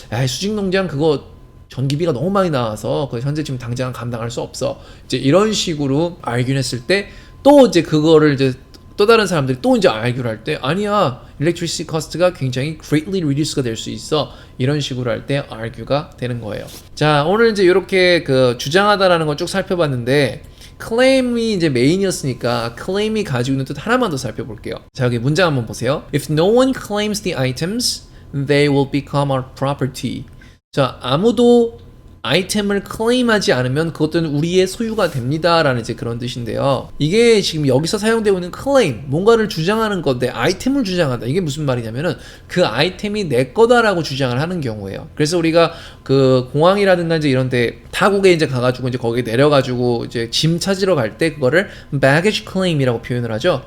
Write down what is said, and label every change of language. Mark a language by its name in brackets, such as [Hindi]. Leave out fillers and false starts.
[Korean] 수직농장 그거 전기비가 너무 많이 나와서 현재 지금 당장 감당할 수 없어, 이제 이런 식으로 argue를 했을 때 또 이제 그거를 이제 또 다른 사람들이 또 이제 argue를 할 때 아니야, [English] electricity cost [Korean] 가 굉장히 [English] greatly reduce [Korean] 가 될 수 있어, 이런 식으로 할 때 argue가 되는 거예요. 자, 오늘 이제 이렇게 그 주장하다라는 거 쭉 살펴봤는데, claim이 이제 메인이었으니까 claim이 가지고 있는 뜻 하나만 더 살펴볼게요. 자, 여기 문장 한번 보세요. [English] If no one claims the items, they will become our property. [Korean] 자, 아무도 아이템을 클레임하지 않으면 그것들은 우리의 소유가 됩니다 라는 이제 그런 뜻인데요. 이게 지금 여기서 사용되고 있는 클레임, 뭔가를 주장하는 건데 아이템을 주장한다, 이게 무슨 말이냐면은 그 아이템이 내 거다라고 주장을 하는 경우예요. 그래서 우리가 그 공항이라든가 이제 이런 데 타국에 이제 가가지고 이제 거기에 내려가지고 이제 짐 찾으러 갈 때 그거를 baggage claim이라고 표현을 하죠.